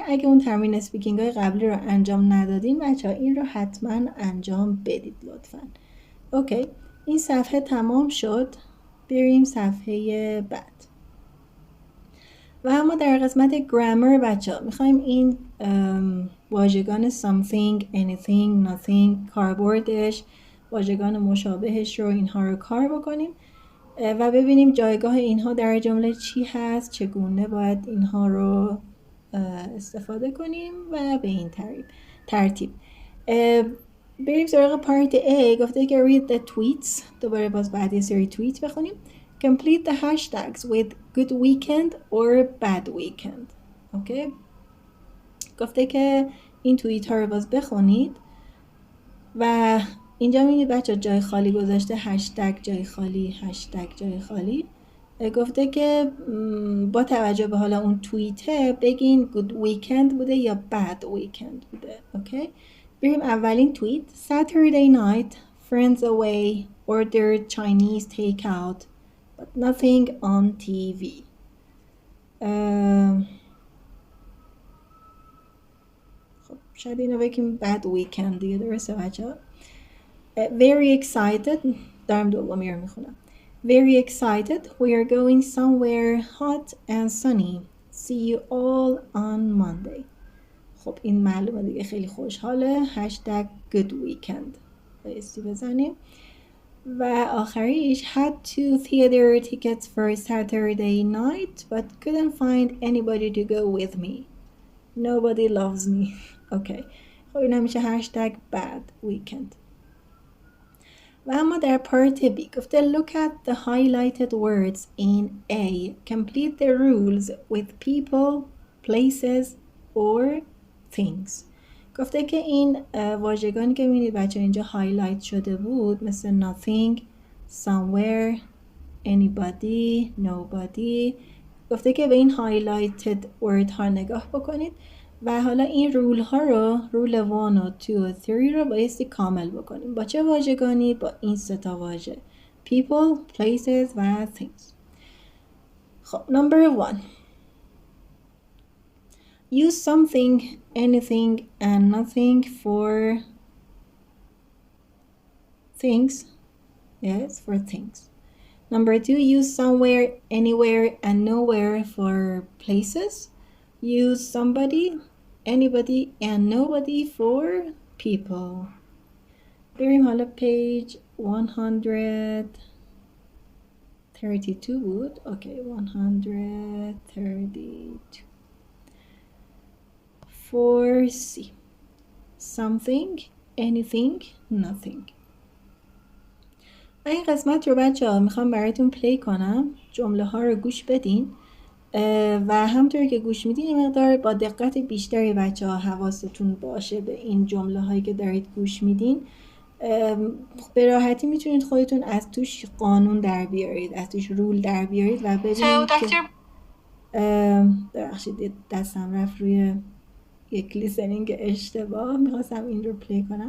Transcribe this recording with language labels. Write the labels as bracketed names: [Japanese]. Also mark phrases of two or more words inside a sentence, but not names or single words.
[Persian] اگه اون تمرین اسپیکینگ های قبلی رو انجام ندادین بچه ها این رو حتما انجام بدید لطفا. اوکی. این صفحه تمام شد. بریم صفحه بعد. و اما در قسمت گرامر بچه ها میخوایم این واژگان [English] something, anything, nothing، [Persian] کاربردش، واژگان مشابهش رو اینها رو کار بکنیم و ببینیم جایگاه اینها در جمله چی هست، چگونه باید اینها رو استفاده کنیم و به این ترتیب. بریم سراغ پارت A. گفته که [English] read the tweets. [Persian] دوباره باز بعد یه سری توییت بخونیم. [English] Complete the hashtags with good weekend or bad weekend. [Persian] اوکی. گفته که این توییت ها رو باز بخونید و اینجا می‌بینید بچه جای خالی گذاشته، هشتگ جای خالی، هشتگ جای خالی. گفته که با توجه به حالا اون توییته بگین [English] good weekend [Persian] بوده یا [English] bad weekend [Persian] بوده. اوکی. بریم اولین توییت. [English] Saturday night, friends away, ordered Chinese takeout, but nothing on TV. [Persian] خب شاید اینو بگیم [English] bad weekend [Persian] دیگه، درسته بچه ها؟ [English] Very excited. [Persian] دارم دومی رو میخونم. [English] Very excited. We are going somewhere hot and sunny. See you all on Monday. [Persian] خب این معلومه دیگه، خیلی خوشحاله. هشتگ [English] good weekend [Persian] بایستی بزنیم. [English] و آخریش had two theater tickets for Saturday night but couldn't find anybody to go with me. Nobody loves me. [Persian] اوکی. خب این همیشه هشتگ [English] bad weekend. [Persian] و اما در پارت B گفته [English] look at the highlighted words in A. Complete the rules with people, places or things. [Persian] گفته که این واژگانی که می‌بینید بچه اینجا هایلایت شده بود مثل [English] nothing, somewhere, anybody, nobody. [Persian] گفته که به این [English] highlighted word [Persian] ها نگاه بکنید و حالا این رول ها رو، رول 1 و 2 و 3 رو بایستی کامل بکنیم. با چه واژگانی؟ با این سه تا واژه [English] people, places [Persian] و things. خب number 1. [English] Use something, anything and nothing for things. Yes, for things. Number 2, use somewhere, anywhere and nowhere for places. Use somebody, anybody and nobody for people. [Persian] بریم حالا page 132 بود. [English] Okay, 132. For C. Something, anything, nothing. [Persian] این قسمت رو بچه ها میخوام براتون پلی کنم. جمله ها رو گوش بدین و همطور که گوش میدین این مقدار با دقت بیشتری بچه ها حواستون باشه به این جمله هایی که دارید گوش میدین. به راحتی میتونید خودتون از توش قانون در بیارید، از توش رول در بیارید و ببینید که ببخشید دستم رفت روی یک لیسنینگ اشتباه، میخواستم این رو پلی کنم.